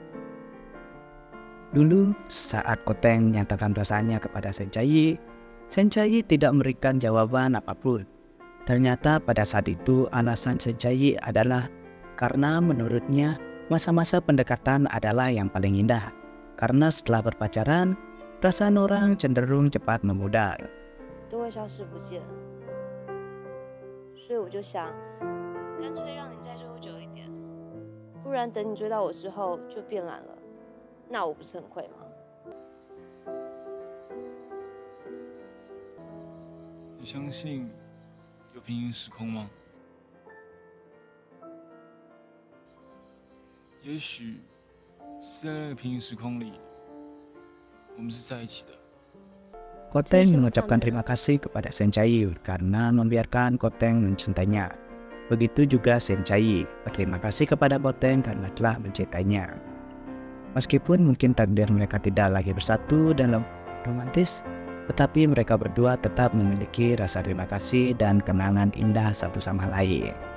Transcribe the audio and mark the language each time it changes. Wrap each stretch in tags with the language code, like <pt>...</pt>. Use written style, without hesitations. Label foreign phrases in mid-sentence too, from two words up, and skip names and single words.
<id>Dulu, saat Koteng menyatakan perasaannya kepada Shen Chaiyi tidak memberikan jawaban apapun. Ternyata pada saat itu alasan Shen Chaiyi adalah karena menurutnya masa-masa pendekatan adalah yang paling indah. Karena setelah berpacaran, perasaan orang cenderung cepat memudar.</id> <zh>都会消失不见，所以我就想，干脆让你再追我久一点，不然等你追到我之后就变懒了，那我不是很亏吗？你相信有平行时空吗？也许是在那个平行时空里，我们是在一起的。</zh> <id>Koteng mengucapkan terima kasih kepada Shen Chaiyi karena membiarkan Koteng mencintainya. Begitu juga Shen Chaiyi berterima kasih kepada Koteng karena telah mencintainya. Meskipun mungkin takdir mereka tidak lagi bersatu dalam romantis, tetapi mereka berdua tetap memiliki rasa terima kasih dan kenangan indah satu sama lain.</id>